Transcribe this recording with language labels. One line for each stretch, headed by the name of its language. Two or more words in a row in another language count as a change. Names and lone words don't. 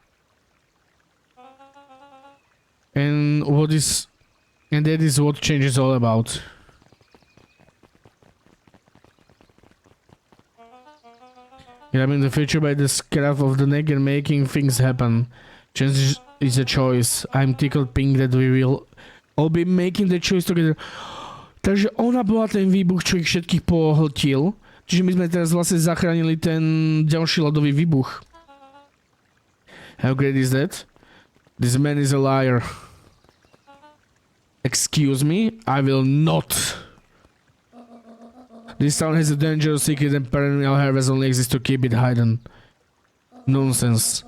English: And that is what change is all about. Yeah, I'm in the future by the scruff of the neck and making things happen. Change is a choice. I'm tickled pink that we will all be making the choice together.
Slovak: Takže ona bola ten výbuch, čo ich všetkých pohltil. Čiže my sme teraz vlastne zachránili ten ďalší ľadový výbuch.
English: How great is that? This man is a liar. Excuse me? I will not. This town has a dangerous secret and perennial harvest only exists to keep it hidden. Nonsense.